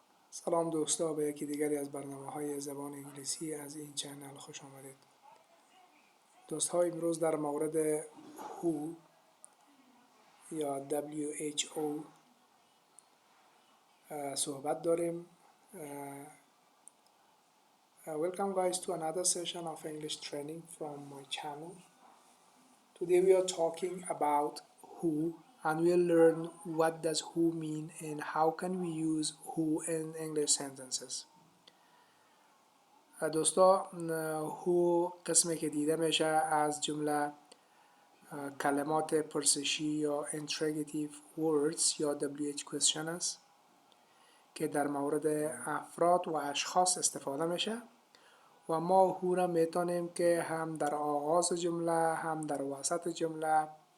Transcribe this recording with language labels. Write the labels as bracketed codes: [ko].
[fa] سلام دوستا، به یکی دیگری از برنامه‌های زبان انگلیسی از این چنل خوش آمدید. دوست‌ها، امروز در مورد WHO یا WHO صحبت داریم. [en] Welcome guys to another session of English training from my channel. Today we are talking about WHO and we'll learn what does WHO mean and how can we use WHO in English sentences. [fa] دوستا، هو قسمی که دیده میشه از جمله کلمات پرسشی یا interrogative words یا WH question است که در مورد افراد و اشخاص استفاده میشه و ما هو را میتونیم که هم در آغاز جمله هم در وسط جمله